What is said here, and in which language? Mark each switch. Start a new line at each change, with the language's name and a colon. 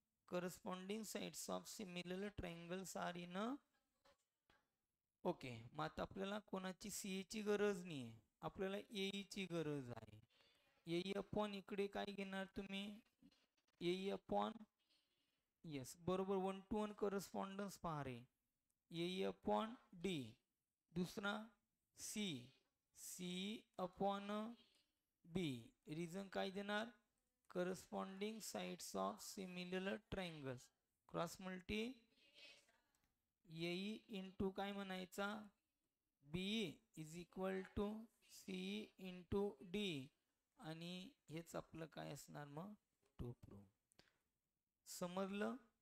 English: Corresponding sides of similar triangles are in. Okay.
Marathi: मग आता आपल्याला कोणाची सीए ची गरज नाही आहे, आपल्याला एई ची गरज आहे. एई अपॉन इकडे काय घेणार तुम्ही? एई अपॉन, येस बरोबर, 1 to 1 करस्पॉन्डन्स पहा रे. एई अपॉन डी. दुसरा सी. सी अपॉन बी. रिझन काय देणार?
English: Corresponding sides of similar triangles.
Marathi: Cross multi AE into काय म्हणायचा?
English: B is equal to C into D.
Marathi: आणि हेच आपलं काय असणार मग? To prove. समजलं?